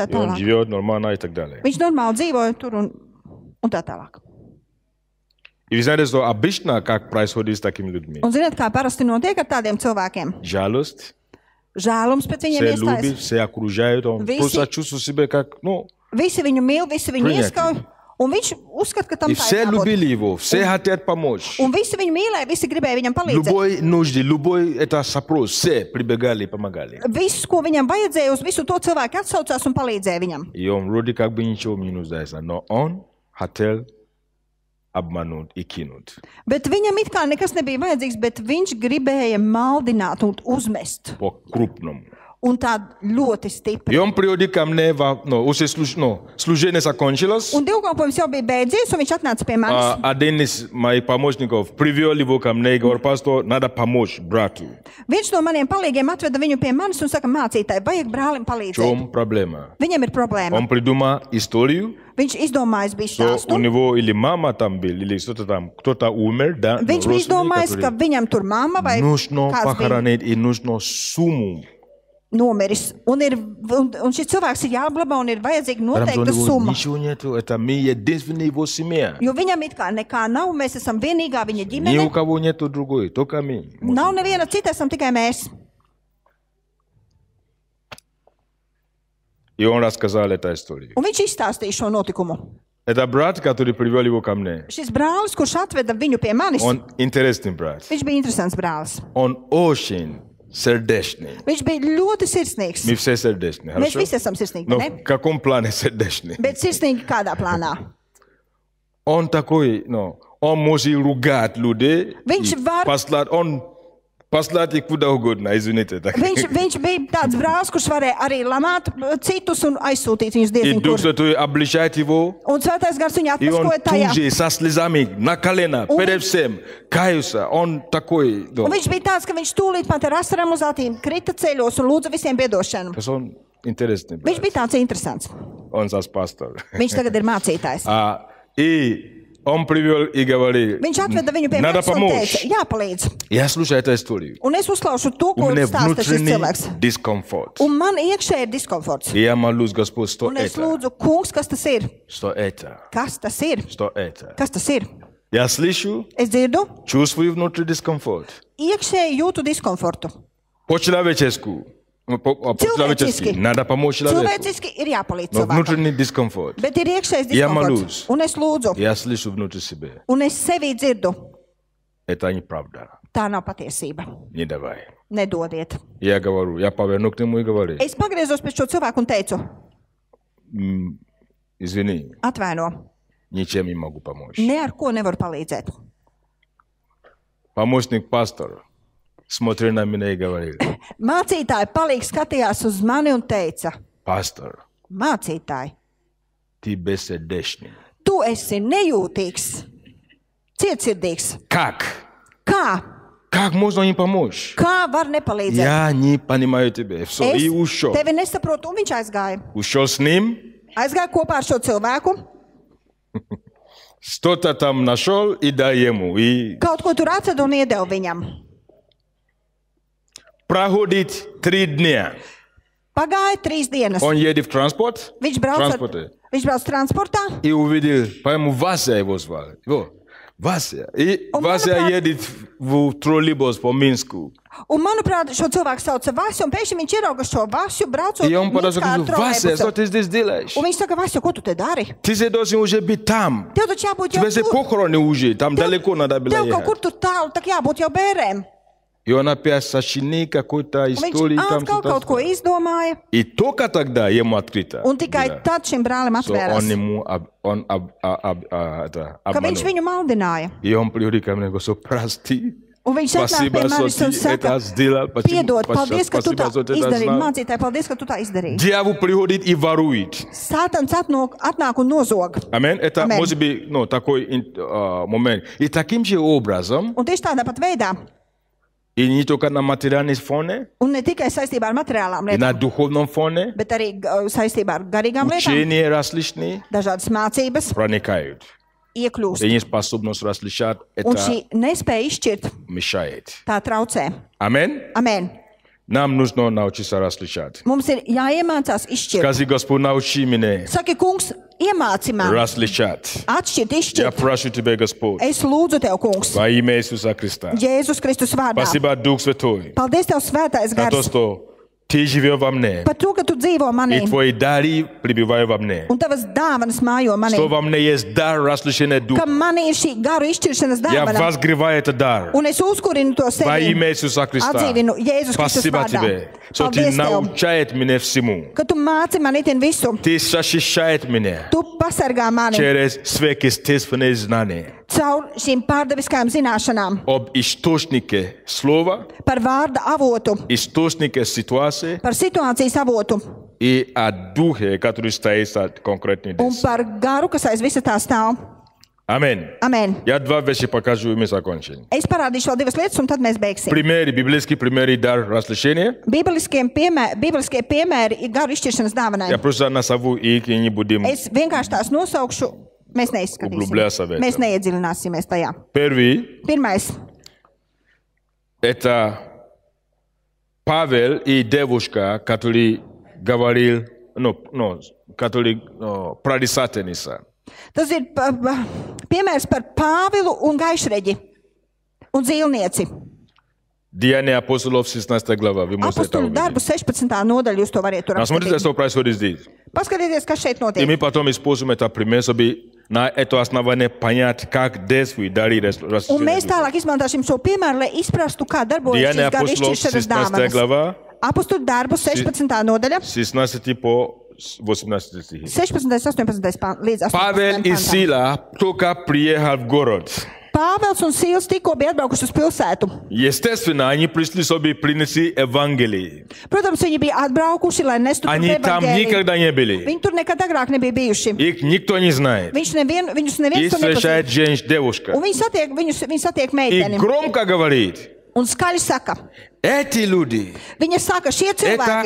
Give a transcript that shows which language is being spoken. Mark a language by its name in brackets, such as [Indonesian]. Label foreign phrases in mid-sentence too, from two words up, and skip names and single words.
[Russian] I on [Latvian] tālāk. [Russian] живет нормально и так далее. [Latvian] Viņš normāli dzīvoja tur un tā tālāk. [Russian] И вы знаете, что обычно как происходит с такими людьми? [Latvian] Un zināt, kā parasti notiek ar tādiem cilvēkiem? [Russian] Жалость, [Latvian] Žēlums pēc viņiem [Russian] все любят, [Latvian] iestājas. [Russian] все окружают, он [Latvian] Visi- [Russian] просто чувствует себя как, ну, [Latvian] Visi viņu mīl, visi viņu [Russian] Принятый. [Latvian] ieskauj, un viņš uzskata, ka tam [Russian] и [Latvian] tā [Russian] все [Latvian] ir jābūt. [Russian] любили его, все хотят помочь. [Latvian] Un visi viņu mīlēja, visi gribēja viņam palīdzēt. [Russian] Любой нужды, любой это запрос, все прибегали и помогали. [Latvian] Viss, ko viņam vajadzēja, uz visu to cilvēku atsaucās un palīdzēja viņam. [Russian] И он вроде как бы ничего не нуждается, но он хотел обмануть и кинуть. [Latvian] Bet viņam it kā nekas nebija vajadzīgs, bet viņš gribēja maldināt un uzmest. [Russian] По-крупному. [Latvian] Un tā ļoti stipri. [Russian] И он приходит ко мне, уже служение закончилось, [Latvian] Un dievkalpojums jau bija beidzies, un viņš atnāca pie manis. [Russian] один из моих помощников привел его ко мне и говорит, пастор, надо помочь брату. [Latvian] Viens no maniem palīgiem atveda viņu pie manis un saka, mācītāji, vajag brālim [Russian] В [Latvian] palīdzēt. [Russian] чем проблема? [Latvian] Viņam ir problēma. [Russian] Он придумал историю, [Latvian] Viņš izdomājis bija [Russian] что у [Latvian] stāstu. [Russian] него или мама там был, или что-то там, кто-то умер, да, [Latvian] Viņš bija izdomājis, ka viņam tur mamma vai [Russian] нужно [Latvian] kāds bija [Russian] похоронить и нужно сумму. [Latvian] nomiris. Un šis cilvēks ir jāglabā un ir vajadzīga [Russian] Потому что у [Latvian] noteikta [Russian] него [Latvian] summa. [Russian] ничего нету, это мы единственные его семья. [Latvian] Jo viņam it kā nekā nav, mēs esam vienīgā viņa [Russian] Ни [Latvian] ģimene. [Russian] у кого нету другой, только мы. [Latvian] Nav neviena cita, esam tikai mēs. [Russian] И он рассказал эту историю. [Latvian] Un viņš izstāstīja šo notikumu. [Russian] Это брат, который привел его ко мне. [Latvian] Šis brālis, kurš atveda viņu pie manis, [Russian] Он интересный брат. [Latvian] viņš bija interesants brālis. [Russian] Он очень сердечный. [Latvian] Viņš bija ļoti sirsnīgs. [Russian] Мы все сердечные, [Latvian] Mēs [Russian] хорошо? [Latvian] visi esam sirsnīgi, [Russian] Но [Latvian] ne? [Russian] в каком плане сердечный? [Latvian] Bet sirsnīgi kādā plānā? [Russian] Он такой, он может ругать людей, [Latvian] Viņš [Russian] и [Latvian] var- [Russian] послать их куда угодно, извините. Так. [Latvian] Viņš bija tāds brālis, kurš varēja arī lamāt citus un aizsūtīt viņus [Russian] И [Latvian] diezgan [Russian] Дух [Latvian] kur. [Russian] Святой обличает его, [Latvian] Un Svētais Gars viņu [Russian] и он [Latvian] atmaskoja tajā. [Russian] тут же со слезами на колено, Он- перед всем, кается. Он такой, [Latvian] Un viņš bija tāds, ka viņš tūlīt pat ar asarām uz acīm krita ceļos un lūdza visiem piedošanu. [Russian] он интересный [Latvian] Viņš [Russian] брат. [Latvian] bija tāds interesants. [Russian] Он сейчас пастор. [Latvian] Viņš tagad ir mācītājs. [Russian] И он привел и говорил, [Latvian] Viņš atveda viņu pie [Russian] надо [Latvian] manis un [Russian] помочь. [Latvian] teica, jāpalīdz. [Russian] Я слушаю эту историю. [Latvian] Un es uzklausu to, [Russian] У [Latvian] ko [Russian] меня [Latvian] stāsta šis [Russian] внутренний [Latvian] cilvēks. [Russian] дискомфорт. [Latvian] Un man iekšē ir diskomforts. [Russian] И я молюсь, Господь, что [Latvian] Un es [Russian] это? [Latvian] lūdzu, kungs, kas tas ir? [Russian] Что это? [Latvian] Kas tas ir? [Russian] Что это? [Latvian] Kas tas ir? [Russian] Я слышу, [Latvian] Es dzirdu, [Russian] чувствую внутри дискомфорт. [Latvian] iekšēji jūtu diskomfortu. [Russian] По-человеческу. По-человечески. Надо помочь человеку. [Latvian] Cilvēciski ir jāpalīdz [Russian] Но [Latvian] cilvēkam. [Russian] внутренний дискомфорт. [Latvian] Bet ir iekšējs [Russian] Ja [Latvian] diskomforts. [Russian] молюсь. [Latvian] Un es lūdzu, [Russian] Я слышу внутри себя. [Latvian] un es sevī dzirdu. [Russian] Это неправда. [Latvian] Tā nav patiesība. [Russian] Не давай. [Latvian] Nedodiet. [Russian] Я говорю, я поверну к нему и говорю, [Latvian] Es pagriezos pie šo cilvēku un teicu, [Russian] извини, [Latvian] atvaino, [Russian] ничем не могу помочь. [Latvian] ne ar ko nevaru palīdzēt. [Russian] Помощник пастора смотрел на меня и говорил, [Latvian] Mācītāji palīgi skatījās uz mani un teica, [Russian] пастор, [Latvian] mācītāji, [Russian] ты бессердечный. [Latvian] tu esi nejūtīgs, cietsirdīgs. [Russian] Как? [Latvian] Kā? [Russian] Как можно им помочь? [Latvian] Kā var nepalīdzēt? [Russian] Я не понимаю тебя. Все, [Latvian] Es [Russian] и ушел. [Latvian] tevi nesaprotu, un viņš aizgāja. [Russian] Ушел с ним, [Latvian] Aizgāja kopā ar šo cilvēku, [Russian] что-то там нашел и дал ему. И [Latvian] kaut ko tur atrada un iedeva viņam. [Russian] проходит 3 дня. [Latvian] Pagāja 3 dienas. [Russian] Он едет в транспорт, [Latvian] Viņš brauc transportā, [Russian] и увидел, по-моему, Вася его звали. Его, Вася. И Он, Вася [Latvian] manuprāt- [Russian] едет в троллейбус по Минску. [Latvian] un, manuprāt, šo cilvēku sauca Vasu, un pēkšņi viņš ierauga šo Vasu braucot [Russian] И он подошел и [Latvian] Minskā ar [Russian] говорит, Вася, что [Latvian] trolejbusu. [Russian] ты здесь делаешь? [Latvian] Un viņš saka, Vasu, ko tu te dari? [Russian] Ты же должен уже быть там. [Latvian] Tev taču jābūt jau [Russian] Тебе же [Latvian] tur. [Russian] похороны уже, там далеко надо было [Latvian] Tev kaut kur [Russian] ехать. [Latvian] tur tālu, tak jābūt jau bērēm. [Russian] И он опять сочинил какую-то [Latvian] Un viņš [Russian] историю там. [Latvian] atkal kaut ko izdomāja, [Russian] И только тогда ему открыто. [Latvian] un tikai tad šim brālim [Russian] Он [Latvian] atvērās, [Russian] ему [Latvian] ka viņš viņu maldināja. [Russian] И он приходит ко мне и говорит, прости. [Latvian] Un viņš atnāk [Russian] Спасибо, [Latvian] pie manis [Russian] что [Latvian] un [Russian] ты [Latvian] saka, [Russian] это сделал. [Latvian] piedod, paldies, ka tu tā [Russian] Спасибо, что ты это [Latvian] izdarīji. [Russian] знал. [Latvian] Mācītāji, paldies, ka tu tā izdarīji. [Russian] Дьявол приходит и ворует. [Latvian] Sātans atnāk un nozog. [Russian] Аминь. Это Аминь. может быть такой момент. И таким же образом, [Latvian] Un tieši tādā pat veidā, [Russian] и не только на материальном фоне, [Latvian] un ne tikai saistībā ar materiālām [Russian] и на [Latvian] lietām, [Russian] духовном фоне, [Latvian] bet arī saistībā ar garīgām lietām, [Russian] учения различные [Latvian] dažādas mācības [Russian] проникают. [Latvian] iekļūst. [Russian] И неспособность различать [Latvian] Un [Russian] это [Latvian] šī nespēja izšķirt, [Russian] мешает. [Latvian] tā traucē. [Russian] Аминь. [Latvian] Amen. [Russian] Нам нужно научиться различать. [Latvian] Mums ir jāiemācās izšķirt. [Russian] Скажи, Господь, научи меня [Latvian] Saki, kungs, iemāci man [Russian] различать. [Latvian] atšķirt, [Russian] Я [Latvian] izšķirt. [Russian] прошу Тебя, Господь, [Latvian] Es lūdzu tev, kungs, [Russian] во имя Иисуса Христа. [Latvian] Jēzus Kristus vārdā. [Russian] Спасибо, Дух Святой, [Latvian] Paldies tev, svētais [Russian] за то, [Latvian] gars, [Russian] что Ты живешь во мне, [Latvian] par to, ka tu dzīvo manī [Russian] и Твои дары пребывают во мне. [Latvian] un tavas dāvanas mājo manī. [Russian] Что во мне есть дар различения [Latvian] Ka [Russian] Духа. [Latvian] manī ir šī garu izšķiršanas [Russian] Я [Latvian] dāvana. [Russian] возгреваю этот дар [Latvian] Un es uzkurinu to [Russian] во [Latvian] sevi. [Russian] имя Иисуса Христа. [Latvian] Atdzīvinu Jēzus Kristus [Russian] Спасибо [Latvian] vārdā. [Russian] Тебе, что Ты [Latvian] Paldies tev, [Russian] научаешь меня всему. [Latvian] ka tu māci man itin visu. [Russian] Ты защищаешь меня [Latvian] Tu pasargā mani [Russian] через сверхъестественные знания [Latvian] caur šīm pārdaviskajām zināšanām [Russian] об источнике слова, [Latvian] par vārda avotu, [Russian] источнике ситуации [Latvian] par situācijas avotu [Russian] и о духе, который стоит за конкретный [Latvian] un [Russian] день. [Latvian] par garu, kas aiz visa tā stāv. [Russian] Аминь. [Latvian] Amen. [Russian] Я два вещи покажу, и мы закончим. [Latvian] Es parādīšu vēl divas lietas, un tad mēs beigsim. [Russian] Примеры, библейский пример и дар различения. [Latvian] Bībeliskie piemēri ir garu izšķiršanas dāvanai. [Russian] Я просто назову их и не будем. [Latvian] Es vienkārši tās nosaukšu, mēs [Russian] Углубляться в [Latvian] neizskatīsim. [Russian] это. [Latvian] Mēs neiedziļināsimies tajā. [Russian] Первый [Latvian] Pirmais. [Russian] – это Павел и девушка, который говорил, который прорицательница. [Latvian] Tas ir piemērs par Pāvilu un Gaišreģi un zīlnieci. [Russian] Деяния апостолов, 16 глава. Вы можете это [Latvian] Apostulu darbu [Russian] увидеть. [Latvian] 16. nodaļu jūs to variet tur [Russian] Смотрите, [Latvian] apskatīt. [Russian] что происходит здесь. [Latvian] Paskatieties, kas šeit [Russian] И [Latvian] notiek. [Russian] мы потом используем это пример, чтобы на это основание понять, как действует дары [Latvian] Un mēs [Russian] различения. [Latvian] tālāk izmantosim šo piemēru, lai izprastu, kā darbojas [Russian] Деяния [Latvian] šīs garu [Russian] апостолов, [Latvian] izšķiršanas [Russian] 16 [Latvian] dāvanas. [Russian] глава, [Latvian] Apostulu darbu 16. nodaļa, [Russian] 16 по 18 стихи. [Latvian] 16. 18. līdz 18. [Russian] Павел и [Latvian] pantam. [Russian] Сила только приехали в город. [Latvian] Pāvels un Sīls tikko bija atbraukuši uz pilsētu. [Russian] Естественно, они пришли, чтобы принести Евангелие. [Latvian] Protams, viņi bija atbraukuši, lai nestu tur [Russian] Они там [Latvian] evaņģēliju. [Russian] никогда не были. [Latvian] Viņi tur nekad agrāk nebija bijuši. [Russian] Их никто не знает. [Latvian] Viņus [Russian] И [Latvian] neviens tur [Russian] встречает [Latvian] nepazīst. [Russian] девушка. [Latvian] Un viņi satiek [Russian] И [Latvian] meiteni. [Russian] громко говорит, [Latvian] Un skaļi saka, [Russian] эти люди, [Latvian] viņa saka, šie cilvēki,